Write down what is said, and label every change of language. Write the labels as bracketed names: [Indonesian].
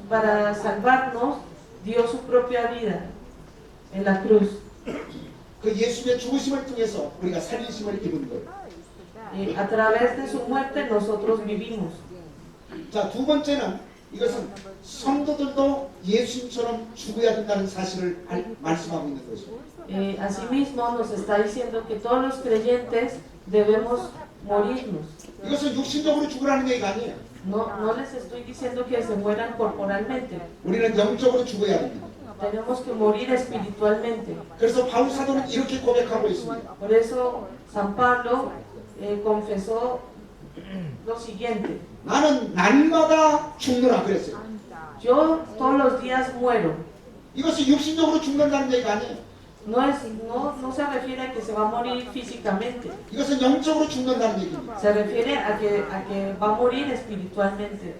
[Spanish] para salvarnos dio su propia vida en la cruz. [Korean] 그 예수의 죽으심을 통해서 우리가 살리심을 입은 거예요. [Spanish] A través de su muerte nosotros vivimos. [Korean] 자, 두 번째는 이것은 성도들도 예수님처럼 죽어야 된다는 사실을 말씀하고 있는 것이죠. [Spanish] Asimismo nos está diciendo que todos los creyentes debemos morirnos. [Korean] 이것은 육신적으로 죽으라는 얘기가 아니에요. [Spanish] No les estoy diciendo que se mueran corporalmente. [Korean] 우리는 영적으로 죽어야 됩니다. [Spanish] Tenemos que morir espiritualmente. [Korean] 그래서 바울 사도는 이렇게 고백하고 있습니다. [Spanish] Por eso San Pablo confesó lo siguiente. [Korean] 나는 날마다 죽노라 그랬어요. [Spanish] Yo todos los días muero. [Korean] 이것은 육신적으로 죽는다는 얘기가 아니에요. [Spanish] No se refiere a que se va a morir físicamente. [Korean] 이것은 영적으로 죽는다는 얘기입니다. [Spanish] Se refiere a que va a morir espiritualmente.